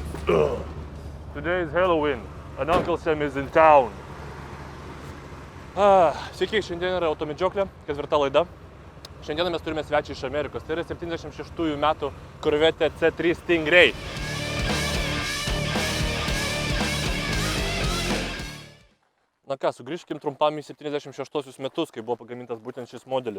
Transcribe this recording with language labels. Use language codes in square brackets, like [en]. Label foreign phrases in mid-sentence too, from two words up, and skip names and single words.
[en] Today is Halloween and Uncle Sam is in town. [lt] Sveiki, šiandien yra automedžioklė, 4 laida. Šiandien mes turime svečią iš Amerikos. Tai yra 76 metų Corvette C3 Stingray. Na ką, sugrįžkim trumpam į 76 metus, kai buvo pagamintas būtent šis modelis.